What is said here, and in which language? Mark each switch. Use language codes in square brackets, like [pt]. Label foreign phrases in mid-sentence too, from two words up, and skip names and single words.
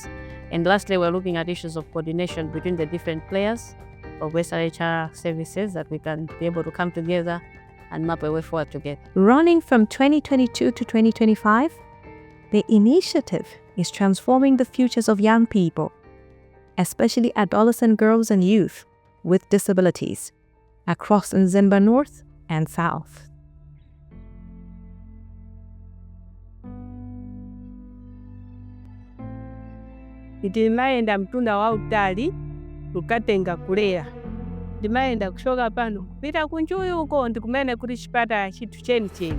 [en] And lastly, we're looking at issues of coordination between the different players of SRHR services that we can be able to come together and map a way forward together. Running from 2022 to 2025, the initiative is transforming the futures of young people, especially adolescent girls and youth with disabilities, across Mzimba North and South. [ny] Ndimayenda mtunda wa utali tukatenga kulera. Ndimayenda kushoka pano kupita kunjuyu uko ndikumene kuti chipata chithu cheni.